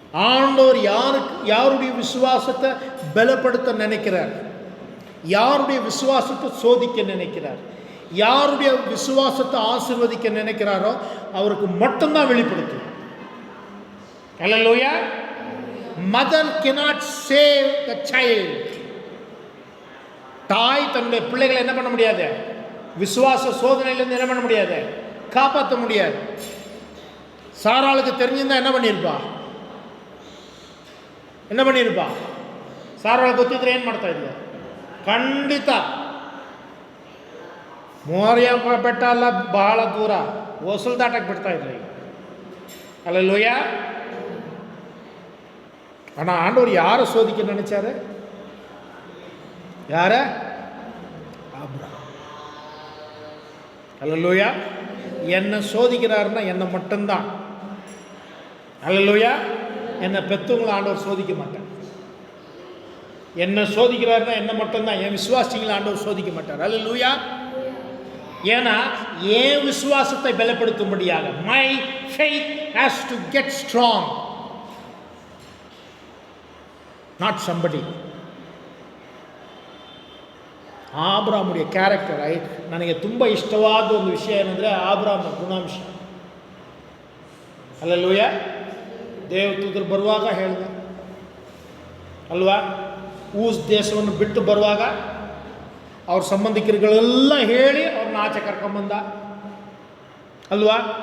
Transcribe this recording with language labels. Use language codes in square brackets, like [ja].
[ta] ஆண்டவர் யாருடைய விசுவாசத்தை பலப்படுத்த நினைக்கிறார், யாருடைய விசுவாசத்தை சோதிக்க நினைக்கிறார், யாருடைய விசுவாசத்தை ஆசீர்வதிக்க நினைக்கிறாரோ அவருக்கு மட்டும்தான் வெளிப்படுத்தும். ஹல்லேலூயா. [en] Mother cannot save the child. [ta] தாய் தன்னுடைய பிள்ளைகளை என்ன பண்ண முடியாது? விசுவாச சோதனையிலிருந்து என்ன பண்ண முடியாது? காப்பாற்ற முடியாது. சாராளுக்கு தெரிஞ்சிருந்தா என்ன பண்ணியிருப்பா? என்ன பண்ணியிருப்பா? [kn] ಸಾರಾಳು ಗೊತ್ತಿದ್ರೆ ಏನು ಮಾಡ್ತಾ ಇದ್ದೆ? ಖಂಡಿತ ಮೋರಿಯ ಬೆಟ್ಟ ಅಲ್ಲ, ಬಹಳ ದೂರ ಹೊಸಲು ದಾಟಕ್ಕೆ ಬಿಡ್ತಾ ಇದ್ರಿ. [ta] ஹல்லேலூயா. ஆனால் ஆண்டவர் யாரை சோதிக்க நினைச்சாரு? யார? ஆபிரகாம். ஹல்லேலூயா. என்னை சோதிக்கிறாருன்னா என்னை மட்டும்தான். ஹல்லேலூயா. என்னை பெற்றவங்களை ஆண்டவர் சோதிக்க மாட்டார். என்னை சோதிக்கிறாருன்னா என்ன மட்டும்தான். என் விசுவாசிகளை ஆண்டவர் சோதிக்க மாட்டார். ஹல்லேலூயா. ஏன்னா என் விசுவாசத்தை பலப்படுத்தும்படியாக, [en] My faith has to get strong, not somebody. [kn] ಆಬ್ರಾಮುடைய character, ನನಗೆ ತುಂಬ ಇಷ್ಟವಾದ ಒಂದು ವಿಷಯ ಏನಂದರೆ ಆಬ್ರಾಮನ ಗುಣಾಂಶ. ಹಲ್ಲೇಲೂಯಾ. ದೇವದೂತರು ಬರುವಾಗ ಹೇಳಿದ ಅಲ್ವಾ, ಊಸ್ ದೇಶವನ್ನು ಬಿಟ್ಟು ಬರುವಾಗ ಅವ್ರ ಸಂಬಂಧಿಕರುಗಳೆಲ್ಲ ಹೇಳಿ ಅವ್ರನ್ನ ಆಚೆ ಕರ್ಕೊಂಬಂದ ಅಲ್ವಾ.